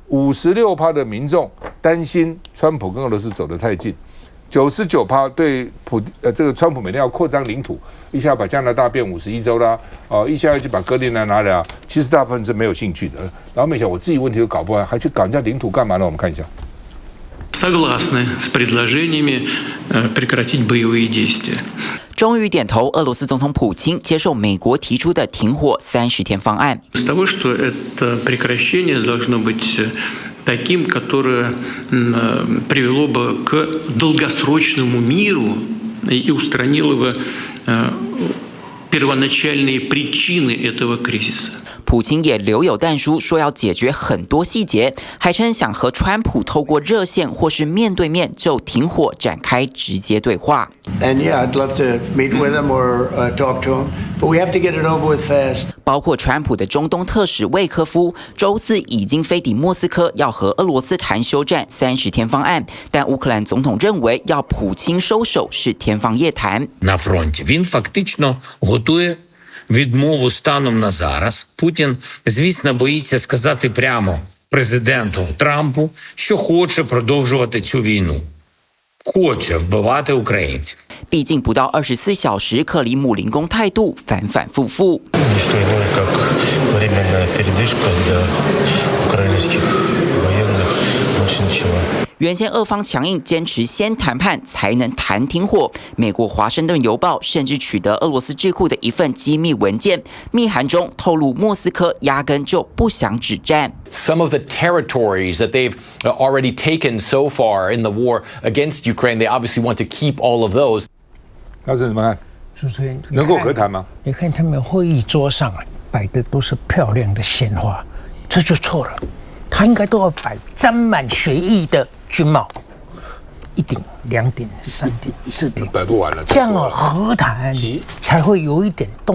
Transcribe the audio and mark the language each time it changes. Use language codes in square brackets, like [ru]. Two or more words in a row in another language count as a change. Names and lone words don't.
[zh] ，56% 的民众担心川普跟俄罗斯走得太近，99%对川普每天要扩张领土，一下把加拿大变51州啦，一下要去把哥林兰拿了，其实大部分是没有兴趣的。然后没想我自己问题都搞不完，还去搞人家领土干嘛呢？我们看一下。 [ru] Согласны с предложениями прекратить боевые действия. [zh] 终于点头，俄罗斯总统普京接受美国提出的停火30天方案。 [ru] С того, что это прекращение должно быть таким, которое привело бы к долгосрочному миру и устранило бы первоначальные причины этого кризиса. [zh] 普京也留有弹书，说要解决很多细节，还称想和川普透过热线或是面对面就停火展开直接对话。 [en] And yeah, I'd love to meet with him or talk to him, but we have to get it over with fast. [zh] 包括川普的中东特使魏科夫，周四已经飞抵莫斯科，要和俄罗斯谈休战30天方案，但乌克兰总统认为要普京收手是天方夜谭。 [uk] На фронті він фактично готує відмову станом на зараз. Путін, звісно, боїться сказати прямо президенту Трампу, що хоче продовжувати цю війну. Хоче вбивати українців. [zh] 毕竟不到24小时，克里姆林宫态度反反复复。 [ru] Что иное, как временная передышка для украинских военных, больше ничего. [zh] 原先俄方强硬，坚持先谈判才能谈停火。美国《华盛顿邮报》甚至取得俄罗斯智库的一份机密文件，密函中透露莫斯科压根就不想止战。 [en] Some of the territories that they've already taken so far in the war against Ukraine, they obviously want to keep all of those. [zh] 老师怎么看？主持人能够和谈吗？你看他们会议桌上摆的都是漂亮的鲜花，这就错了。他应该都要摆沾满血液的军帽，1顶、2顶、3顶、4顶，摆不完了。这样和谈才会有一点动